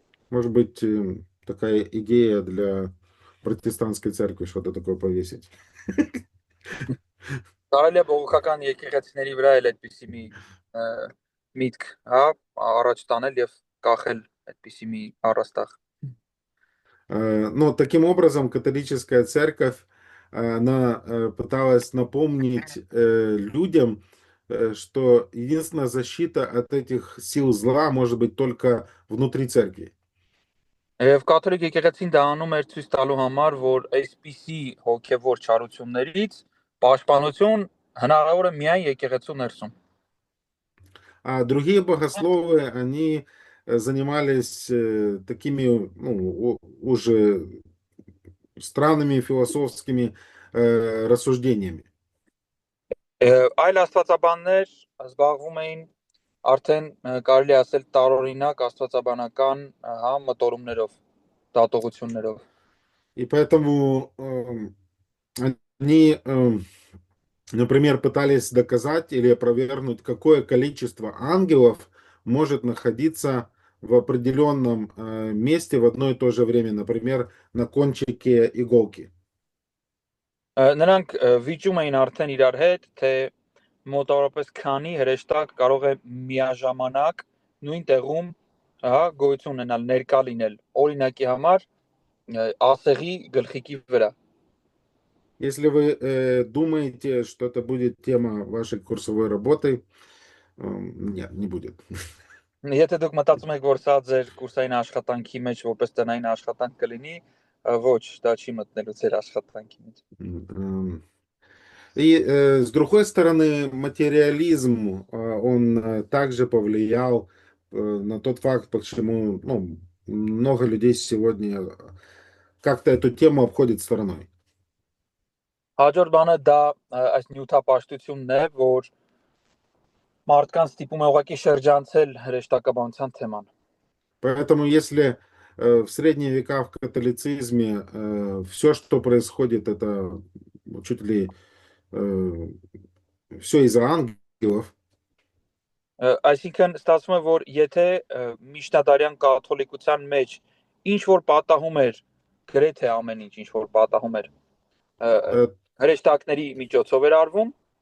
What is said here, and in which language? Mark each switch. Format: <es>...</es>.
<ru>Может быть, такая идея для протестантской церкви, что-то такое повесить.</ru> <hy>Կարելի է բողոքական եկեղեցիների վրա էլ այդպիսի մի միտք, առաջ տանել եւ կախել այդպիսի մի առաստաղ.</hy> <ru>Но таким образом католическая церковь, она пыталась напомнить людям, что единственная защита от этих сил зла может быть только внутри церкви.</ru> <hy>Եվ կաթոլիկ եկեղեցին դա անում էր ցույց տալու համար, որ այսպիսի հոգևոր չարություններից պաշտպանություն հնարավոր է միայն եկեղեցու ներսում.</hy> <ru>А другие богословы, они занимались такими уже странными философскими рассуждениями.</ru> <hy>Այլ աստվածաբաններ զբաղվում էին արդեն կարելի ասել տարօրինակ աստվածաբանական մտորումներով, դատողություններով.</hy> <ru>И поэтому они, например, пытались доказать или опровергнуть, какое количество ангелов может находиться в определенном месте в одно и то же время, например, на кончике иголки.</ru> <hy>Նրանք վիճում էին արդեն իրար հետ, թե մոտավորապես քանի հրեշտակ կարող է միաժամանակ նույն տեղում գոյություն ունենալ, ներկա լինել. օրինակի համար ասեղի գլխիկի վրա։</hy> <ru>Если вы думаете, что это будет тема вашей курсовой работы, нет, не будет.</ru> <hy>Եթե դուք մտածում եք, որ սա ձեր կուրսային աշխատանքի մեջ որպես տնային աշխատանք կլինի, ոչ, դա չի մտնելու ձեր աշխատանքի մեջ։</hy> <ru>И с другой стороны, материализм, он также повлиял на тот факт, почему ну, много людей сегодня как-то эту тему обходит стороной.</ru> <hy>Հաջորդ բանը դա այս նյութապաշտությունն է, որ մարդկանց ստիպում է ուղղակի շրջանցել հրեշտակաբանության թեման։</hy> <ru>Поэтому если в средние века в католицизме все, что происходит, это чуть ли все из-за ангелов,</ru> <hy>Այսինքն ստացվում է, որ եթե միջնադարյան կաթոլիկության մեջ ինչ որ պատահում էր, գրեթե ամեն ինչ որ պատահում էր, э, հրեշտակների միջոցով էր արվում,</hy>